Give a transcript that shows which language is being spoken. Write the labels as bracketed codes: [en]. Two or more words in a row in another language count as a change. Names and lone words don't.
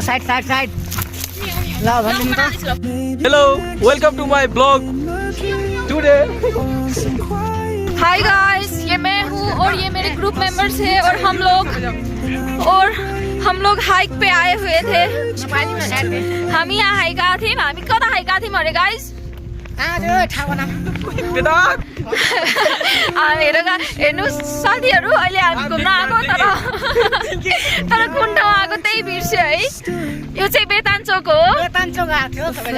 [ne] साइड साइड साइड ल भन्नु त। [en] Hello welcome to my blog today. Hi guys, [hi] ये मैं हूँ और ये मेरे [en] group members [hi] हैं और हम लोग हाइक पे आए हुए थे। हम यहाँ हाइक आए थे। [ne] हामी कता हाइक [hi] आए थे [ne] अरे गाइस? हेर्नुहोस् साथीहरू, अहिले हामी घुम्न आएको तर कुन ठाउँ आएको त्यही बिर्स्यो है। यो चाहिँ बेथानचोक हो।